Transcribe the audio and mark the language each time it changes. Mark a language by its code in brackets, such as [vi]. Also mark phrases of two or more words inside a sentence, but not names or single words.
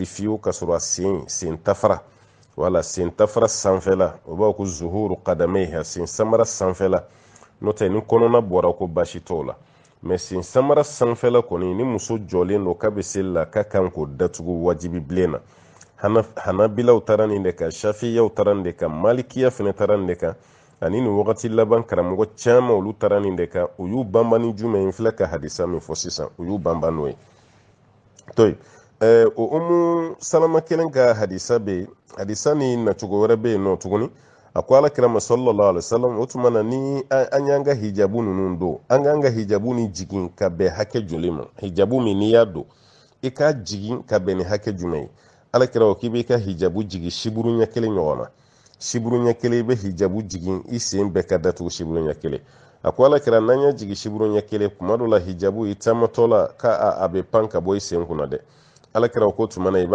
[bm] fiyewu ka sɔrɔ a sen tafara wala sen tafara sanfɛla o b'a ko [ar] ظهور قدميها [bm] sen samara sanfɛla n'o tɛ ni kɔnɔna bɔra ko baasi t'o la mais sen samara sanfɛla kɔni ni muso jɔlen don k'a bɛ seli la k'a kan k'o datugu wajibi bilen na hanabilaw taara nin de kan shafiyaw taara nin de kan malikiya fɛnɛ taara nin de kan ani nin wagati laban karamɔgɔ caman olu taara nin de kan u y'u banban ni jumɛn in filɛ ka hadisa min fɔ sisan u y'u banban n'o ye to o umu salama kelen ka hadisa bɛ yen hadisa ni nacogo wɛrɛ bɛ yen nɔ tuguni a ko alakira ma [ar] صلى الله عليه وسلم [bm] o tuma na ni an y'an ka hijabu ninnu don an k'an ka hijabu ni jigin ka bɛn hakɛ joli ma hijabu min n'i y'a don i k'a jigin ka bɛn ni hakɛ jumɛn ye alakira ko k'i b'i ka hijabu jigin siburu ɲɛ kelen ɲɔgɔn na siburu ɲɛ kelen i bɛ hijabu jigin i sen bɛɛ ka datugu siburu ɲɛ kelen a ko alakira n'an y'a jigin siburu ɲɛ kelen kuma dɔ la hijabu i taamatɔ la k'a bɛ pan ka bɔ i sen kunna dɛ alakira ko tuma na i